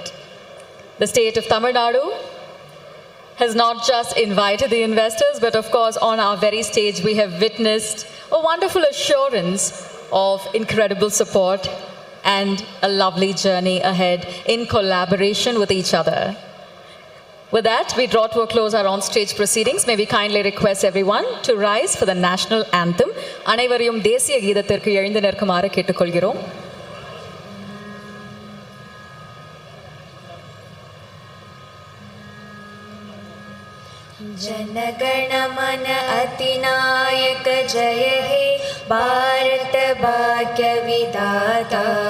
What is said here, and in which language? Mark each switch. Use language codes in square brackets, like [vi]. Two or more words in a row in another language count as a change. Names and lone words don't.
[en] The state of Tamil Nadu has not just invited the investors, but of course on our very stage we have witnessed a wonderful assurance of incredible support and a lovely journey ahead in collaboration with each other. With that, we draw to a close our on-stage proceedings. May we kindly request everyone to rise for the national anthem. [ta] அனைவரையும் தேசிய கீதத்திற்கு எழுந்து நிற்குமாறு கேட்டுக்கொள்கிறோம். [bn] জনগণ মন অতিনায়ক জয় হে ভারত ভাগ্য বিধাতা